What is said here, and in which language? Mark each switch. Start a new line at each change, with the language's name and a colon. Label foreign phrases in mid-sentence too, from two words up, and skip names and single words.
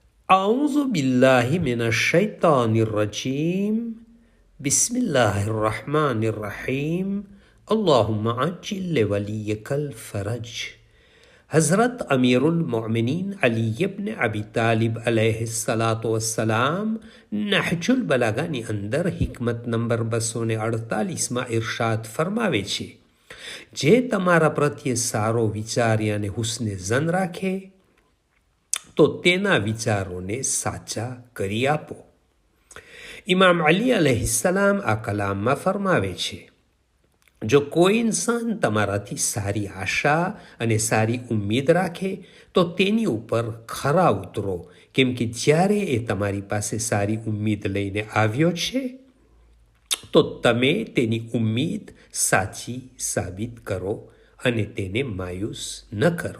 Arabic: أعوذ بالله من الشيطان الرجيم بسم الله الرحمن الرحيم اللهم عجل لوليك الفرج.
Gujarati: हज़रत अमीरुल मोमिनीन अली इब्न अबी तालिब
Arabic: عليه الصلاة والسلام
Gujarati: નહજુલ બલાગાની અંદર હિકમત નંબર 248માં ઇરશાદ ફરમાવે છે, જે તમારા પ્રત્યે સારો વિચારી અને હુસ્ને ઝન રાખે તો તેના વિચારોને સાચા કરી આપો. ઇમામ અલી અલૈહિસ્સલામ આ કલામમાં ફરમાવે છે, જો કોઈ ઇન્સાન તમારાથી સારી આશા અને સારી ઉમ્મીદ રાખે તો તેની ઉપર ખરા ઉતરો, કેમ કે જ્યારે એ તમારી પાસે સારી ઉમ્મીદ લઈને આવ્યો છે તો તમે તેની ઉમ્મીદ સાચી સાબિત કરો અને તેને માયુસ ન કરો.